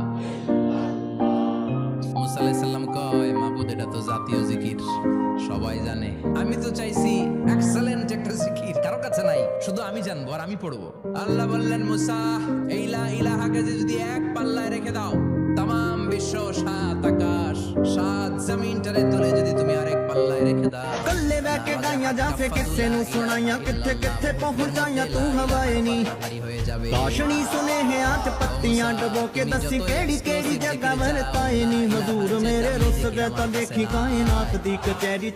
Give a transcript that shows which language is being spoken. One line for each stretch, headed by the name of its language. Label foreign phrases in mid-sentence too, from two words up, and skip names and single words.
Bangla: মুসা
Arabic: عليه السلام
Bangla: কয়, মাবুদ এটা তো জাতীয় জিকির, সবাই জানে। আমি তো চাইছি এক্সেলেন্ট একটা জিকির, কারো কাছে নাই, শুধু আমি জানবো আর আমি পড়বো। আল্লাহ বললেন, মুসা এই
Arabic: لا إله
Bangla: যদি এক পাল্লায় রেখে দাও, তামাম বিশ্ব, সাত আকাশ, সাত জমিনটারে তুলে যদি তুমি আরেক পাল্লায় রেখে দাও,
Punjabi: ਕੱਲੇ ਬਹਿ ਕੇ ਗਾਈਆਂ ਜਾਂ ਫੇ ਕਿਸੇ ਨੂੰ ਸੁਣਾਈਆਂ, ਕਿੱਥੇ ਕਿੱਥੇ ਪਹੁੰਚਾਈਆਂ ਤੂੰ ਹਵਾਏ ਨੀ।
Bangla: ভারী হয়ে যাবে।
Punjabi: ਕਾਸ਼ਣੀ ਸੁਨੇਹਿਆਂ ਚ ਪੱਤੀਆਂ ਡਬੋ ਕੇ ਦੱਸੀ ਕਿਹੜੀ ਕਿਹੜੀ ਜਗ੍ਹਾ ਵਰਤਾਏ ਨੀ। ਹਜ਼ੂਰ ਮੇਰੇ ਰੁੱਸ ਗਏ ਤਾਂ ਦੇਖੀ ਕਾਇਨਾਤ ਦੀ ਕਚਹਿਰੀ ਚ